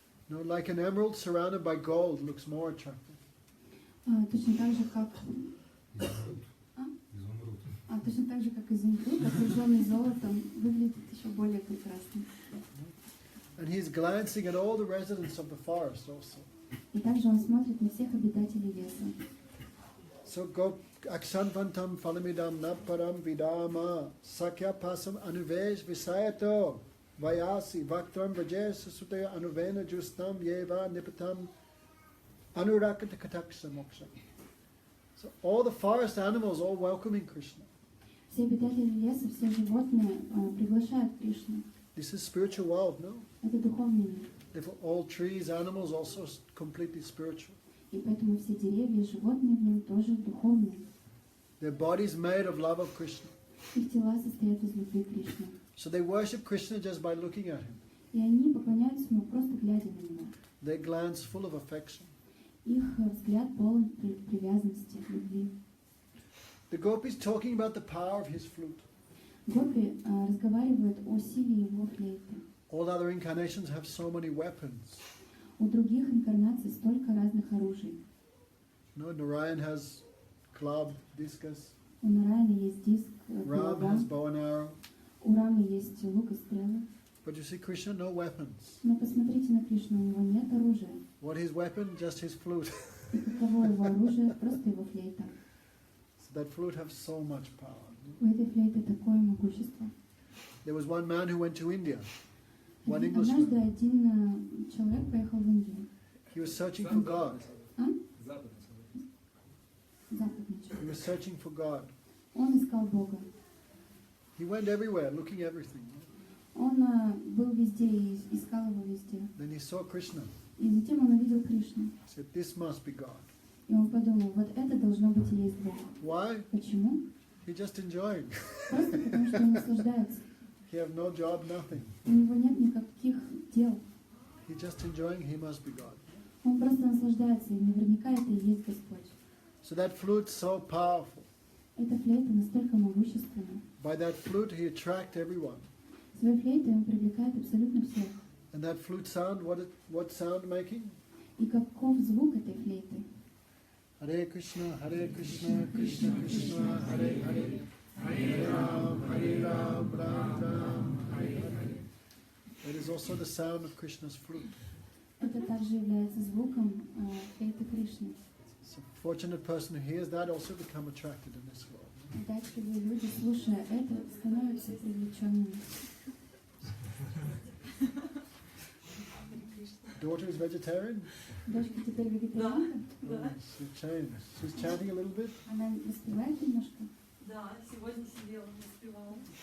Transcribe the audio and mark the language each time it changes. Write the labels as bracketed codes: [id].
[en] No, like an emerald surrounded by gold looks more attractive. [ru] Точно так же, как изумруд, окруженный золотом, выглядит еще более прекрасно. [en] And he's glancing at all the residents of the forest also. [ru] И также он смотрит на всех обитателей леса. [sa] So go aksanvantam phalamidam naparam vidama sakya pasam anuvesh visayato vayasi vaktram vajes sutaya anuvena justam yeva nipatam anurakata kataksa moksha. [en] So all the forest animals all welcoming Krishna. [ru] Все обитатели леса, все животные приглашают Кришну. [en] This is spiritual world, no? [ru] Это духовный мир. [en] Therefore all trees, animals also completely spiritual. [ru] И поэтому все деревья и животные в нем тоже духовные. [en] Their bodies made of love of Krishna. [ru] Их тела состоят из любви Кришны. [en] So they worship Krishna just by looking at him. [ru] И они поклоняются ему, просто глядя на него. [en] Their glance full of affection. [ru] Их взгляд полон привязанности, любви. [en] The gopis talking about the power of his flute. [ru] Гопи разговаривают о силе его флейты. [en] All other incarnations have so many weapons. [ru] У других инкарнаций столько разных оружий. [en] No, Narayan has club, discus. [ru] У Нараяна есть диск, [en] Ram has bow and arrow. [ru] у Рамы есть лук и стрелы. [en] But you see, Krishna, no weapons. [ru] Но посмотрите на Кришну, у него нет оружия. [en] What his weapon? Just his flute. [ru] И каково его оружие? Просто его флейта. [en] So that flute has so much power. [ru] У этой флейты такое могущество. [en] There was one man who went to India. One [ru] Однажды [en] Englishman. [ru] один человек поехал в Индию. [en] He was searching for God. [ru] А? Западный. Западный [en] He [ru] человек. [en] was searching for God. [ru] Он искал Бога. [en] He went everywhere, looking everything. [ru] Он был везде и искал его везде. [en] Then he saw Krishna. [ru] И затем он увидел Кришну. [en] He said, "This must be God." [ru] И он подумал, вот это должно быть и есть Бог. [en] Why? [ru] Почему? [en] He just enjoying. [ru] Просто потому, что он наслаждается. [en] He have no job, nothing. [ru] У него нет никаких дел. [en] He just enjoying. He must be God. [ru] Он просто наслаждается, и наверняка это и есть Господь. [en] So that flute so powerful. [ru] Эта флейта настолько могущественна. [en] By that flute, he attract everyone. [ru] Своей флейтой он привлекает абсолютно всех. [en] And that flute sound, what sound making? [ru] И каков звук этой флейты? [sa] Hare Krishna, Krishna Krishna, Hare Hare, Hare Ram, Ram Ram, Hare Hare. [en] That is also the sound of Krishna's flute. [ru] Это также является звуком флейты Кришны. [en] So a fortunate person who hears that also become attracted in this world. [ru] Удачливые люди, слушая это, становятся привлеченными. [en] Daughter is vegetarian? [ru] Дочка теперь вегетарианка? [en] Oh, she's chanting a little bit. [ru] Она воспевает немножко? Да, сегодня сидела, успевала.